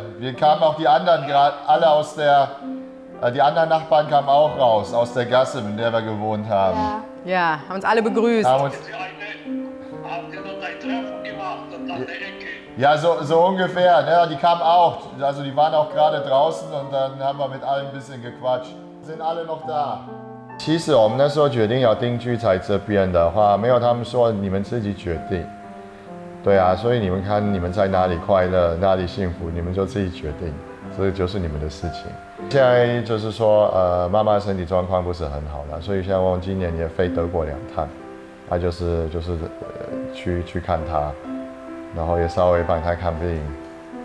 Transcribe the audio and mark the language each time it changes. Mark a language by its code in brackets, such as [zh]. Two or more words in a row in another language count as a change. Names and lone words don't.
[de] Wir kamen auch die anderen gerade alle aus die anderen Nachbarn kamen auch raus aus der Gasse, in der wir gewohnt haben. Ja, haben uns alle begrüßt. Ja, so ungefähr. Ne? Die kamen auch. Also die waren auch gerade draußen und dann haben wir mit allen ein bisschen gequatscht. Sind alle noch da? [zh] 其实我们那时候决定要定居在这边的话，没有他们说你们自己决定。对啊，所以你们看你们在哪里快乐，哪里幸福，你们就自己决定，这就是你们的事情。现在就是说，妈妈身体状况不是很好了，所以像我们今年也飞德国2趟，就是去看她，然后也稍微帮她看病。